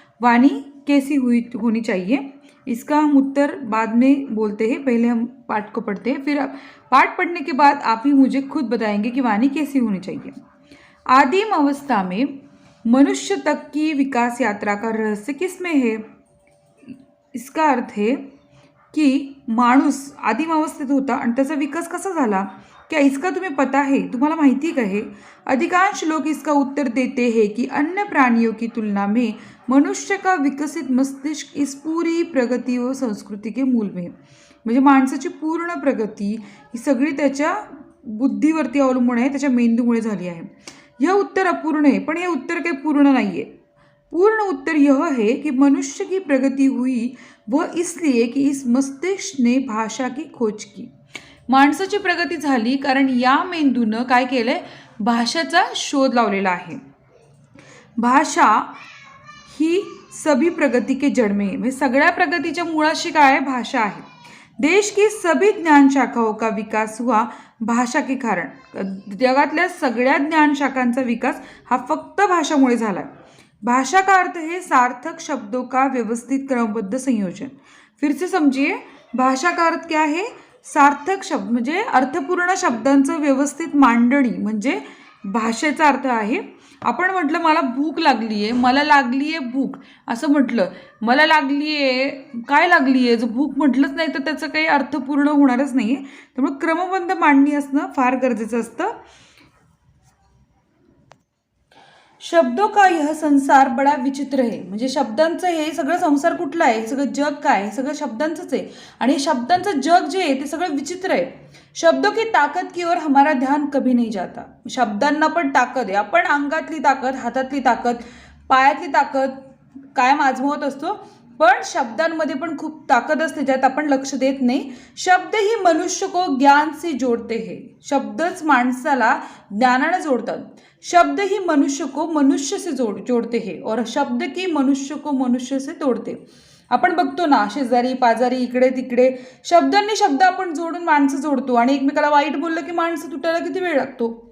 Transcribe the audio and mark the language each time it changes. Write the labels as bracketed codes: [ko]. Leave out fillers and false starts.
[hi] वाणी कैसी होनी चाहिए, इसका हम उत्तर बाद में बोलते हैं। पहले हम पाठ को पढ़ते हैं, फिर पाठ पढ़ने के बाद आप ही मुझे खुद बताएंगे कि वाणी कैसी होनी चाहिए। आदिम अवस्था में मनुष्य तक की विकास यात्रा का रहस्य किसमें है? इसका अर्थ है की [mr] माणूस आदिम अवस्थेत होता आणि त्याचा विकास कसा झाला, [hi] क्या इसका तुम्हें पता है? [mr] तुम्हाला माहिती का है? [hi] अधिकांश लोग इसका उत्तर देते हैं कि अन्य प्राणियों की तुलना में मनुष्य का विकसित मस्तिष्क इस पूरी प्रगती व संस्कृती के मूल में है। [mr] म्हणजे माणसाची पूर्ण प्रगती ही सगळी त्याच्या बुद्धीवरती अवलंबून आहे, त्याच्या मेंदूमुळे झाली आहे। [hi] यह उत्तर अपूर्ण है, [mr] पण हे उत्तर काही पूर्ण नाही है। [hi] पूर्ण उत्तर यह है कि मनुष्य की प्रगति हुई वह इसलिए कि इस मस्तिष्क ने भाषा की खोज की। [mr] माणसाची प्रगती झाली कारण या मेंदूनं काय केलंय? भाषेचा शोध लावलेला आहे। [hi] भाषा ही सभी प्रगति के जड़ में है, [mr] म्हणजे सगळ्या प्रगतीच्या मुळाशी काय आहे? भाषा आहे। [hi] देश की सभी ज्ञान शाखाओं का विकास हुआ भाषा के कारण। [mr] जगातल्या सगळ्या ज्ञान शाखांचा विकास हा फक्त भाषामुळे झाला। [hi] भाषा का अर्थ है सार्थक शब्दों का व्यवस्थित क्रमबद्ध संयोजन। फिर से समझिए, भाषा का अर्थ क्या है? [mr] सार्थक शब्द म्हणजे अर्थपूर्ण शब्दांचं व्यवस्थित मांडणी, म्हणजे भाषेचा अर्थ आहे। आपण म्हटलं मला भूक लागली आहे, मला लागली आहे भूक, असं म्हटलं मला लागली आहे, काय लागली आहे, जर भूक म्हटलंच नाही तर त्याचं काही अर्थ पूर्ण होणारच नाही आहे। त्यामुळे क्रमबद्ध मांडणी असणं फार गरजेचं असतं। [hi] शब्दों का यह संसार बड़ा विचित्र है, [mr] म्हणजे शब्दांचं हे सगळं संसार कुठला आहे, हे सगळं जग काय, हे सगळं शब्दांचंच आहे। आणि शब्दांचं जग जे आहे ते सगळं विचित्र आहे। [hi] शब्दों की ताकत की ओर हमारा ध्यान कभी नहीं जाता। [mr] शब्दांना पण ताकद आहे, आपण अंगातली ताकद, हातातली ताकद, पायातली ताकद कायम आजमावत असतो, पण शब्दांमध्ये पण खूप ताकद असते ज्यात आपण लक्ष देत नाही। [hi] शब्द ही मनुष्य को ज्ञान से जोड़ते हैं, [mr] शब्दच माणसाला ज्ञानाने जोड़तात। [hi] शब्द ही मनुष्य को मनुष्य से जोड़ते हैं और शब्द की मनुष्य को मनुष्य से तोड़ते। [mr] आपण बघतो ना, शेजारी पाजारी इकडे तिकडे शब्दांनी शब्द आपण जोडून माणसं जोडतो, आणि एकमेकाला वाईट बोललं की माणसं तुटायला किती वेळ लागतो।